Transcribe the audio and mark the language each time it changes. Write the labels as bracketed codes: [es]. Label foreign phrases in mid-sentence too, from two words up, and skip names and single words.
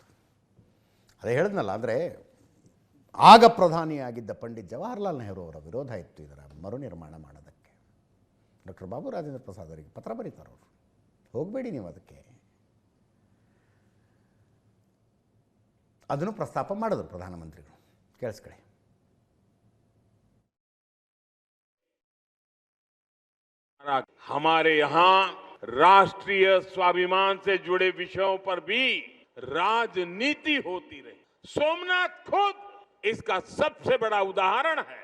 [kn] ಅದೇ ಹೇಳಿದ್ನಲ್ಲ, ಅಂದರೆ ಆಗ ಪ್ರಧಾನಿಯಾಗಿದ್ದ ಪಂಡಿತ್ ಜವಾಹರ್ಲಾಲ್ ನೆಹರು ಅವರ ವಿರೋಧ ಇತ್ತು ಇದರ ಮರುನಿರ್ಮಾಣ ಮಾಡೋದಕ್ಕೆ. ಡಾಕ್ಟರ್ ಬಾಬು ರಾಜೇಂದ್ರ ಪ್ರಸಾದ್ ಅವರಿಗೆ ಪತ್ರ ಬರೀತಾರೆ ಅವರು, ಹೋಗಬೇಡಿ ನೀವು ಅದಕ್ಕೆ. ಅದನ್ನು ಪ್ರಸ್ತಾಪ ಮಾಡಿದ್ರು ಪ್ರಧಾನಮಂತ್ರಿಗಳು. ಕೇಳಿಸ್ಕೊಳ್ಳಿ. [hi] हमारे यहाँ राष्ट्रीय स्वाभिमान से जुड़े विषयों पर भी राजनीति होती रही। सोमनाथ खुद इसका सबसे बड़ा उदाहरण है।